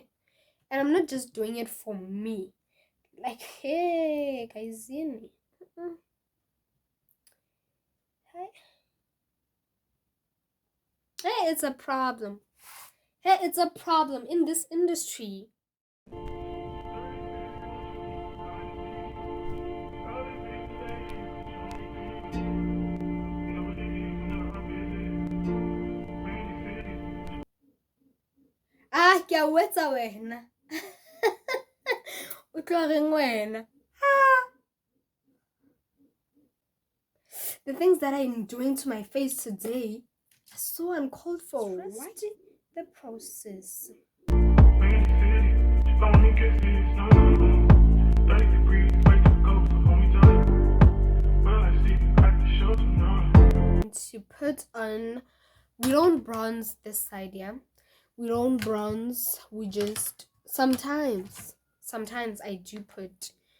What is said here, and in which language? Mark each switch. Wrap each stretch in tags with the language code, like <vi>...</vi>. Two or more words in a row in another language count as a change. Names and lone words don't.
<en>And I'm not just doing it for me. Like, hey, guys, hey. Hey, it's a problem. Hey, it's a problem in this industry.</en> <tn>Ah, ke a wetsa wena. O tlo reng wena?</tn> <en>The things that I'm doing to my face today are so uncalled for. What? The process. To put on, we don't bronze this side, yeah, we don't bronze, we just sometimes I do put.</en>